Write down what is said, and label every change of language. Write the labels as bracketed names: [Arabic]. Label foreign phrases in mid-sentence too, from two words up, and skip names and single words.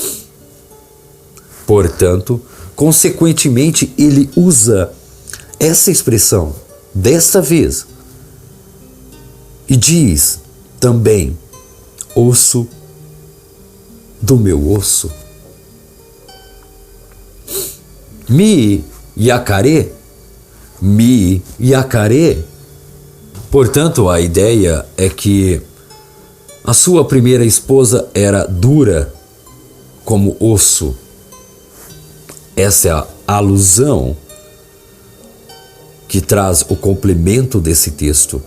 [Portuguese] Portanto, consequentemente, ele usa essa expressão desta vez e diz também osso do meu osso. Mi yakare, mi yakare. Portanto, a ideia é que a sua primeira esposa era dura como osso. Essa é a alusão que traz o complemento desse texto.